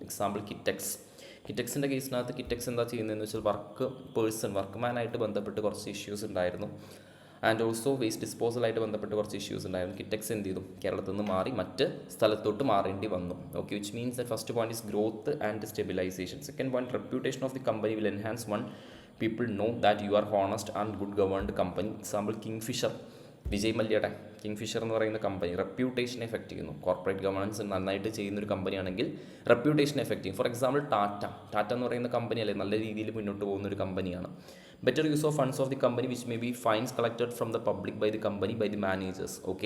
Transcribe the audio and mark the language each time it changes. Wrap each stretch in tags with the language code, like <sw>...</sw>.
<ml>Example കിറ്റക്സിൻ്റെ കേസിനകത്ത് Kitex എന്താ ചെയ്യുന്നതെന്ന് വെച്ചാൽ വർക്ക്മാനായിട്ട് ബന്ധപ്പെട്ട് കുറച്ച് ഇഷ്യൂസ് ഉണ്ടായിരുന്നു. ആൻഡ് ഓൾസോ വേസ്റ്റ് ഡിസ്പോസലായിട്ട് ബന്ധപ്പെട്ട് കുറച്ച് ഇഷ്യൂസ് ഉണ്ടായിരുന്നു. കിറ്റക്സ് എന്ത് ചെയ്തു, കേരളത്തിൽ നിന്ന് മാറി മറ്റ് സ്ഥലത്തോട്ട് മാറേണ്ടി വന്നു.</ml> <en>Okay, which means that first point is growth and stabilization. Second point, reputation of the company will enhance one people know that you are honest and good governed company.</en> <ml>Example kingfisher, Vijay മല്യയുടെ kingfisher എന്ന് പറയുന്ന company reputation effect ചെയ്യുന്നു. Corporate governance നന്നായിട്ട് ചെയ്യുന്നൊരു കമ്പനിയാണെങ്കിൽ reputation effect ചെയ്യും. For example Tata എന്ന് പറയുന്ന company അല്ലേ, നല്ല രീതിയിൽ മുന്നോട്ട് പോകുന്ന ഒരു കമ്പനിയാണ്.</ml> <en>Better use of funds of the company which may be fines collected from the public by the company by the managers.</en>